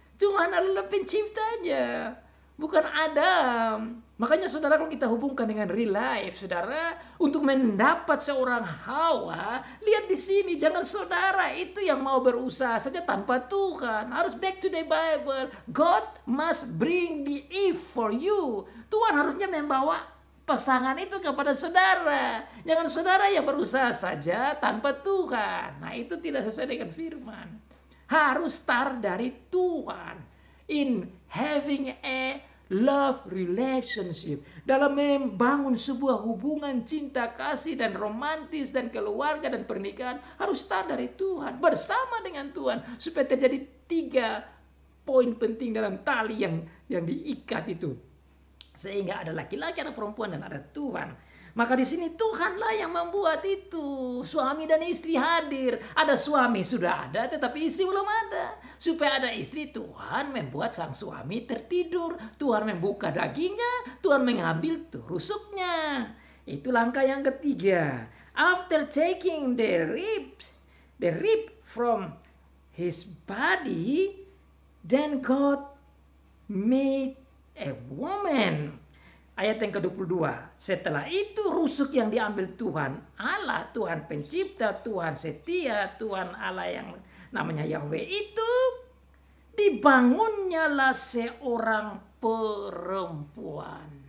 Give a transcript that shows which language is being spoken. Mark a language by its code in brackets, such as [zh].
[id] Tuhan adalah penciptanya, bukan Adam. Makanya saudara, kalau kita hubungkan dengan real life, saudara, untuk mendapat seorang Hawa, lihat di sini, jangan saudara itu yang mau berusaha saja tanpa Tuhan. Harus [en] back to the Bible. God must bring the Eve for you. [id] Tuhan harusnya membawa pasangan itu kepada saudara. Jangan saudara yang berusaha saja tanpa Tuhan. Nah, itu tidak sesuai dengan firman. Harus start dari Tuhan. [en] In having a love relationship. [id] Dalam membangun sebuah hubungan cinta kasih dan romantis dan keluarga dan pernikahan. Harus start dari Tuhan. Bersama dengan Tuhan. Supaya terjadi 3 poin penting dalam tali yang diikat itu. Sehingga ada laki-laki, ada perempuan, dan ada Tuhan. Maka di sini Tuhanlah yang membuat itu. Suami dan istri hadir. Ada suami sudah ada, tetapi istri belum ada. Supaya ada istri, Tuhan membuat sang suami tertidur. Tuhan membuka dagingnya, Tuhan mengambil tuh rusuknya. Itu langkah yang ketiga. [en] After taking the rib from his body, then God made a woman. [id] Ayat yang ke-22. Setelah itu rusuk yang diambil Tuhan Allah, Tuhan pencipta, Tuhan setia, Tuhan Allah yang namanya Yahweh itu, dibangunnyalah seorang perempuan.